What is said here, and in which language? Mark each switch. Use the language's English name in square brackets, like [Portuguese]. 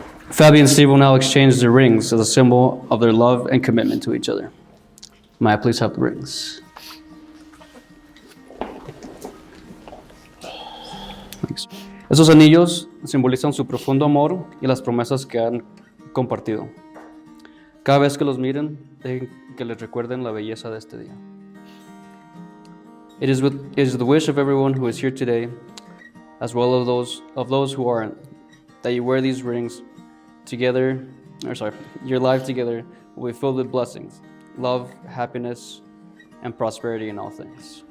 [English] Fabi and Steve will now exchange their rings as a symbol of their love and commitment to each other. May I please have the rings? Thanks. [Spanish] Esos anillos simbolizan su profundo amor y las promesas que han compartido. Cada vez que los miren, dejen que les recuerden la belleza de este día. [English] It is the wish of everyone who is here today, as well as those who aren't, that you wear these rings together, your life together will be filled with blessings, love, happiness, and prosperity in all things.